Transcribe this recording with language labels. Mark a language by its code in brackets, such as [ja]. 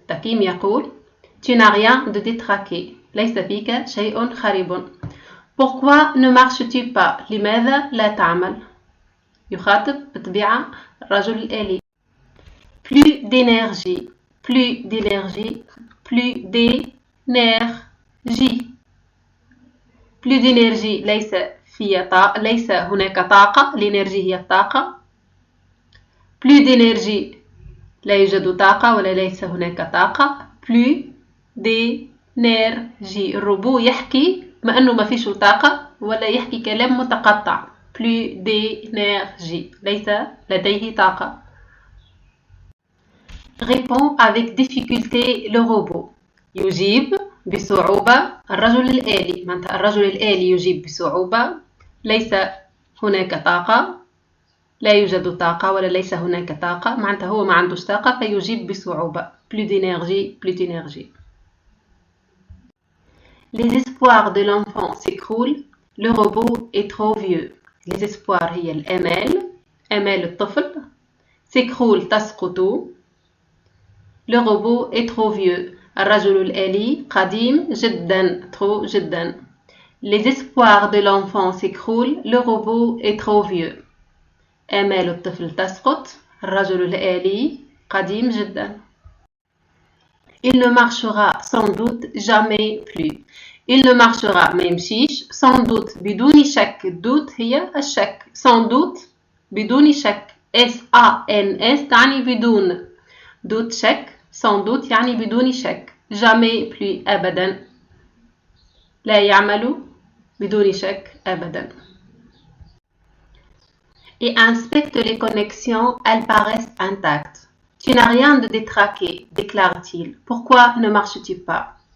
[ar] تاكيم يقول [fr] Tu n'as rien de détraqué. [ar] ليس فيك شيء خريب. [fr] Pourquoi ne marches-tu pas? [ar] لماذا لا تعمل؟ يخاطب بطبيعة الرجل الآلي. [fr] Plus d'énergie. Plus d'énergie. Plus d'énergie. Plus d'énergie [ar] ليس ليس هناك طاقة. الإنرجي هي الطاقة. [fr] Plus d'énergie [ar] لا يوجد طاقة ولا ليس هناك طاقة. [fr] Plus d'énergie d'énergie. [ar] الروبو يحكي ما أنه ما فيش طاقة ولا يحكي كلام متقطع. [fr] plus d'énergie. [ar] ليس لديه طاقة. [fr] Répond avec difficulté le robot. [ar] يجيب بصعوبة الرجل الآلي. معناتها الرجل الآلي يجيب بصعوبة. ليس هناك طاقة. لا يوجد طاقة ولا ليس هناك طاقة. معناتها هو ما عندوش طاقة فيجيب بصعوبة. [fr] plus d'énergie, plus d'énergie. Les espoirs de l'enfant s'écroulent. Le robot est trop vieux. Les espoirs [ar] هي الآمال. آمال الطفل. [fr] s'écroule [ar] تسقط. [fr] Le robot est trop vieux. [ar] الرجل الآلي قديم جدا. [fr] trop [ar] جدا. [fr] Les espoirs de l'enfant s'écroulent. Le robot est trop vieux. [ar] آمال الطفل تسقط. الرجل الآلي قديم جدا. [fr] Il ne marchera sans doute jamais plus. Il ne marchera [ar] ما يمشيش [fr] sans doute [ar] بدون شك. [fr] doute [ar] هي الشك. [fr] sans doute [ar] بدون شك. S-A-N-S تعني بدون. [fr] doute [ar] شك. [fr] sans doute [ar] يعني بدون شك. [fr] jamais plus [ar] أبدا. لا يعمل بدون شك أبدا. [fr] Et inspecte les connexions, elles paraissent intactes. Tu n'as rien de détraqué, déclare-t-il. Pourquoi ne marches-tu pas?